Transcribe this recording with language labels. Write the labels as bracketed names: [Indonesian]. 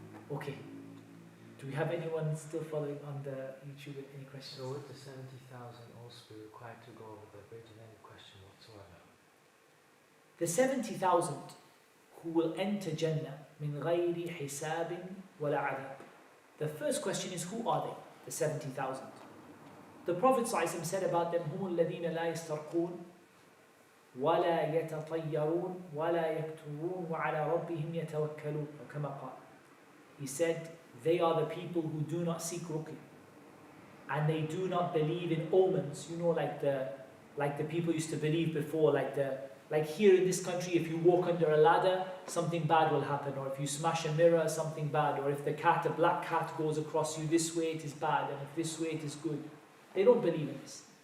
[English] Okay. Do we have anyone still following on the YouTube with any questions? So would the 70,000 also be required to go over the bridge in any question whatsoever? The 70,000 who will enter Jannah [Arabic] min ghayri hisabin wala adab. [English] The first question is, who are they? The 70,000. The Prophet ﷺ said about them, [Arabic] هُمُ الَّذِينَ لَا يَسْتَرْقُونَ وَلَا يَتَطَيَّرُونَ وَلَا يَكْتُرُونَ وَعَلَى رَبِّهِمْ يَتَوَكَّلُونَ, or كما قال. [English] He said, they are the people who do not seek ruqya, and they do not believe in omens. You know, like the people used to believe before, like here in this country, if you walk under a ladder, something bad will happen, or if you smash a mirror, something bad, or if a black cat goes across you this way, it is bad, and if this way, it is good. They don't believe in this.